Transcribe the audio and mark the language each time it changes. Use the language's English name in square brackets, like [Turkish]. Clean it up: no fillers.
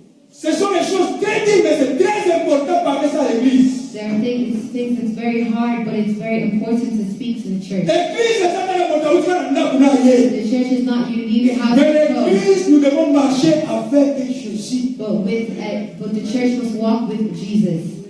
[French] Ce sont les choses très dures, mais c'est très important de parler ça à l'église. [English] There are things that's very hard, but it's very important to speak to the church. The church is not you leave your house and go. [French] Nous devons marcher avec Jésus. [English] But the church must walk with Jesus.